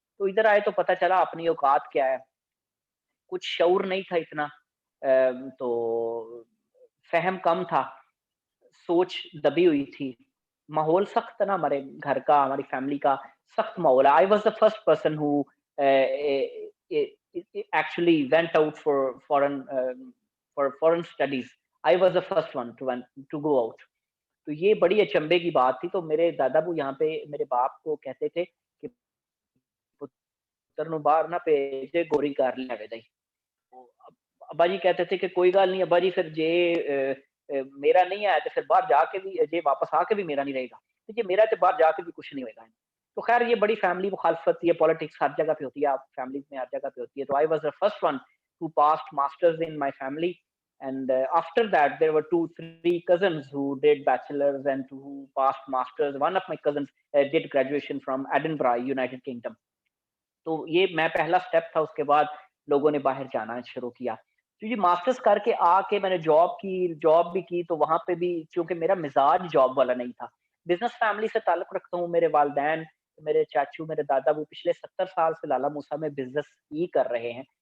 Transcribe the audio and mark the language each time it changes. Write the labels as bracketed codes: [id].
[ur] تو ادھر آئے تو پتہ چلا اپنی اوقات کیا ہے. کچھ شعور نہیں تھا اتنا، تو فہم کم تھا، سوچ دبی ہوئی تھی. ماحول سخت تھا نا ہمارے گھر کا، ہماری فیملی کا سخت ماحول ہے. [en] I was the first person who actually went out for foreign studies. I was the first one to go out. [ur] تو یہ بڑی اچنبے کی بات تھی. تو میرے دادا ابو یہاں پہ میرے باپ کو کہتے تھے کہ [pa] پتر نو باہر نہ بھیج، گوری کر لے دے. [ur] ابا جی کہتے تھے کہ کوئی گل نہیں ابا جی، پھر جے میرا نہیں آیا تو پھر باہر جا کے بھی، جے واپس آ کے بھی میرا نہیں رہے گا، تو یہ میرا تو باہر جا کے بھی کچھ نہیں ہوئے گا. تو خیر یہ بڑی فیملی مخالفت، یہ پالیٹکس ہر جگہ پہ ہوتی ہے، آپ فیملیز میں ہر جگہ پہ ہوتی ہے. [en] تو I was the first one who passed masters in my family, and after that there were 2-3 cousins who did bachelors and who passed masters. One of my cousins did graduation from Edinburgh, United Kingdom. [ur] تو یہ میں پہلا step تھا. اس کے بعد لوگوں نے باہر جانا شروع کیا. تو یہ ماسٹرز کر کے آ کے میں نے جاب کی، جاب بھی کی. تو وہاں پہ بھی چونکہ میرا مزاج جاب والا نہیں تھا. بزنس فیملی سے تعلق رکھتا ہوں. میرے والدین، میرے چاچو، میرے دادا وہ پچھلے 70 سال سے لالا موسیٰ میں بزنس ہی کر رہے ہیں.